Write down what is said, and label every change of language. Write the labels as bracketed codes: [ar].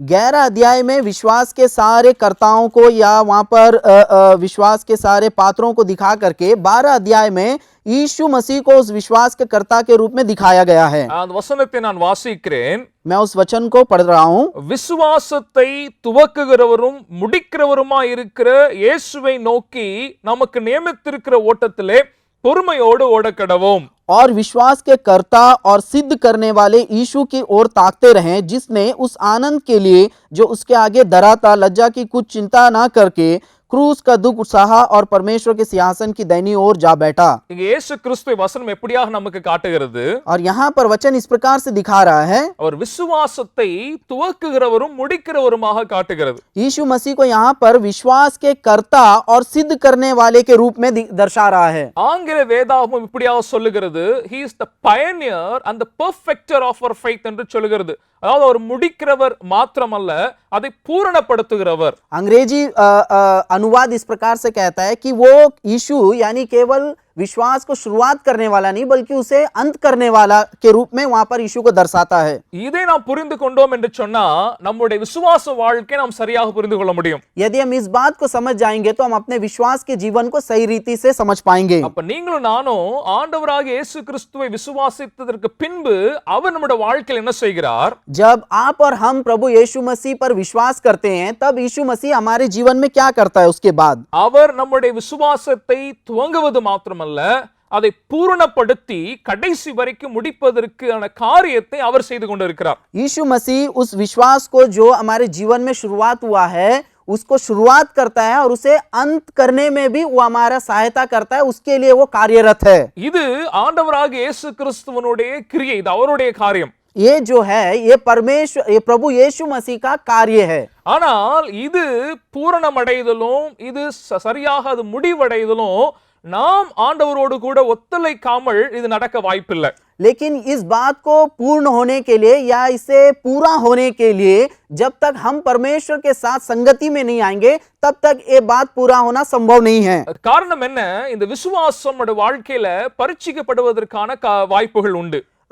[hi] 11 अध्याय में विश्वास के सारे कर्ताओं को या वहां पर विश्वास के सारे पात्रों को दिखा करके 12 अध्याय में यीशु मसीह को उस विश्वास के कर्ता के रूप में दिखाया गया है. [ta] அந்த வசனத்தை நான் வாசிக்கிறேன். [hi] मैं उस वचन को पढ़ रहा हूं. [ta] விசுவாசத்தை துவக்குகிறவரும் முடிக்கிறவருமாய் இருக்கிற இயேசுவை நோக்கி நமக்கு நியமித்திருக்கிற ஓட்டத்திலே பொறுமையோடு ஓடக்கடவோம். [hi] और विश्वास के कर्ता और सिद्ध करने वाले यीशु की ओर ताकते रहें, जिसने उस आनंद के लिए जो उसके आगे धरा था लज्जा की कुछ चिंता ना करके क्रूस का दुख सहा और परमेश्वर के सिंहासन की दाहिनी ओर जा बैठा. [ta] இங்கே இயேசு கிறிஸ்துவை வசனம் எப்படியாக நமக்கு காட்டுகிறது? [hi] और यहाँ पर वचन इस प्रकार से दिखा रहा है. [ta] அவர் விசுவாசத்தை துவக்குகிறவரும் முடிக்கிறவருமாக காட்டுகிறது. [hi] यीशु मसीह को यहाँ पर विश्वास के कर्ता और सिद्ध करने वाले के रूप में दर्शा रहा है. [ta] ஆங்கில வேதாகமம் இப்படியாக சொல்லுகிறது, [en] he is the pioneer and the perfecter of our faith [ta] என்று சொல்லுகிறது. அதாவது அவர் முடிக்கிறவர் மாத்திரமல்ல, அதை பூரணப்படுத்துகிறவர். [hi] अंग्रेजी अनुवाद इस प्रकार से कहता है कि वो यीशु यानी केवल विश्वास को शुरुआत करने वाला नहीं बल्कि उसे अंत करने वाला के रूप में वहां पर यीशु को दर्शाता है. [ta] இதை நாம் புரிந்து கொண்டோம் என்று சொன்னா நம்முடைய விசுவாச வாழ்க்கையை நாம் சரியாக புரிந்து கொள்ள முடியும். [hi] यदि हम इस बात को समझ जाएंगे तो हम अपने विश्वास के जीवन को सही रीति से समझ पाएंगे. [ta] அப்ப நீங்களும் நானும் ஆண்டவராகிய இயேசு கிறிஸ்துவை விசுவாசித்ததற்கு பின்பு அவர் நம்முடைய வாழ்க்கையில் என்ன செய்கிறார்? [hi] जब आप और हम प्रभु यीशु मसीह पर विश्वास करते हैं तब यीशु मसीह हमारे जीवन में क्या करता है उसके बाद? [ta] அவர் நம்முடைய விசுவாசத்தை துவங்குவது மாத்திரமல்ல, அதை பூரணப்படுத்தி கடைசி வரைக்கும் முடிப்பதற்கான காரியத்தை அவர் செய்து கொண்டிருக்கிறார். [hi] यीशु मसीह उस विश्वास को जो हमारे जीवन में शुरुआत हुआ है उसको शुरुआत करता है और उसे अंत करने में भी वो हमारा सहायता करता है, उसके लिए वो कार्यरत है. [ta] இது ஆண்டவராகிய இயேசு கிறிஸ்துவனுடைய கிரியை, இது அவருடைய காரியம். [hi] ये जो है ये परमेश्वर ये प्रभु यीशु मसीह का कार्य है। [ta] ஆனால் இது பூரணமடைதலும் இது சரியாக அது முடிவடைதலும் நாம் ஆண்டவரோடு கூட ஒத்துழைக்காமல் இது நடக்க வாய்ப்பில்லை. [hi] लेकिन इस बात को पूर्ण होने के लिए या इसे पूरा होने के लिए जब तक हम परमेश्वर के साथ संगति में नहीं आएंगे तब तक ये बात पूरा होना संभव नहीं है। [ta] காரணம் என்ன? இந்த விசுவாசம் நம்முடைய வாழ்க்கையில பரீட்சிக்கப்படுவதற்கான வாய்ப்புகள் உண்டு.